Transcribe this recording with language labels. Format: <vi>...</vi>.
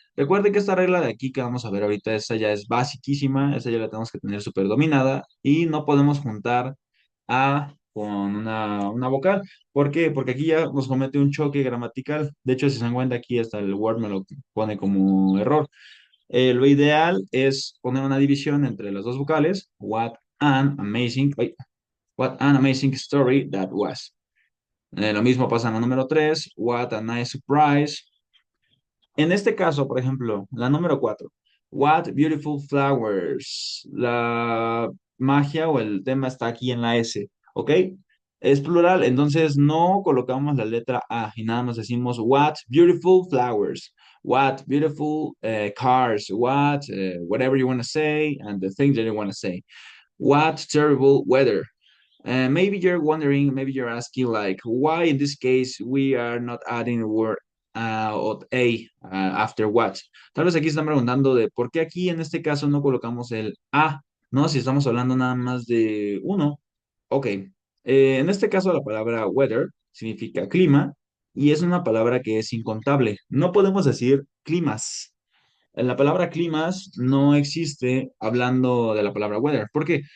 <es>Recuerde que esta regla de aquí que vamos a ver ahorita, esta ya es basiquísima, esta ya la tenemos que tener súper dominada y no podemos juntar a con una vocal. ¿Por qué? Porque aquí ya nos comete un choque gramatical. De hecho, si se dan cuenta, aquí hasta el Word me lo pone como error. Lo ideal es poner una división entre las dos vocales.</es> <en>What an amazing story that was.</en> <es>Lo mismo pasa en la número 3.</es> <en>What a nice surprise.</en> <es>En este caso, por ejemplo, la número 4.</es> <en>What beautiful flowers.</en> <es>La magia o el tema está aquí en la S, ¿ok? Es plural, entonces no colocamos la letra A y nada más decimos</es> <en>what beautiful flowers, what beautiful cars, whatever you want to say, and the things that you want to say. What terrible weather. Maybe you're wondering, maybe you're asking, like, why in this case we are not adding the word or after what.</en> <es>Tal vez aquí están preguntando de por qué aquí en este caso no colocamos el a, ¿no? Si estamos hablando nada más de uno. Ok. En este caso la palabra weather significa clima y es una palabra que es incontable. No podemos decir climas. La palabra climas no existe hablando de la palabra weather. ¿Por qué?</es>